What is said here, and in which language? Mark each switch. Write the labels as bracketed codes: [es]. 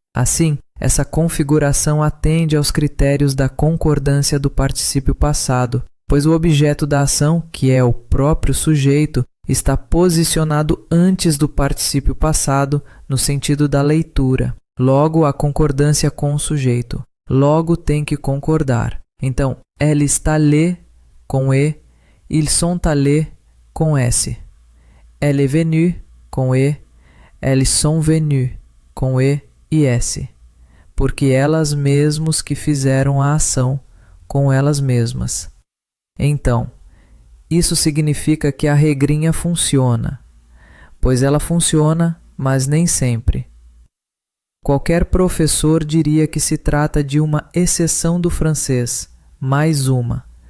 [pt] Assim, essa configuração atende aos critérios da concordância do particípio passado, pois o objeto da ação, que é o próprio sujeito, está posicionado antes do particípio passado no sentido da leitura. Logo, a concordância com o sujeito. Logo, tem que concordar. [fr] Então, elle est allé [pt] com E, [fr] ils sont allés com S. Elle est venue com E, elles sont venues [pt] com E e S. Porque elas mesmas que fizeram a ação com elas mesmas. Então, isso significa que a regrinha funciona, pois ela funciona, mas nem sempre. Qualquer professor diria que se trata de uma exceção do francês, mais uma.